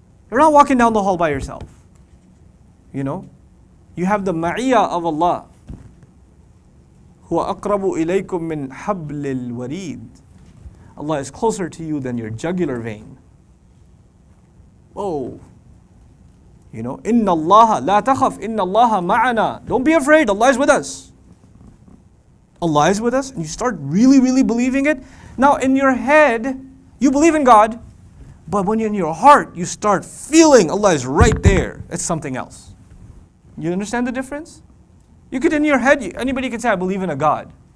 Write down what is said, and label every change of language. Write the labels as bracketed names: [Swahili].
[English] You're not walking down the hall by yourself. You know? You have the ma'iyah of Allah. [Arabic] هُوَ أَقْرَبُ إِلَيْكُم مِّنْ حَبْلِ الْوَرِيدِ. [English] Allah is closer to you than your jugular vein. Whoa. You know, [Arabic] إِنَّ اللَّهَ لَا تَخَفْ إِنَّ اللَّهَ مَعَنَا. [English] Don't be afraid, Allah is with us. Allah is with us, and you start really, really believing it. Now, in your head, you believe in God, but when you're in your heart, you start feeling Allah is right there. It's something else. You understand the difference? You could, in your head, anybody could say, I believe in a God.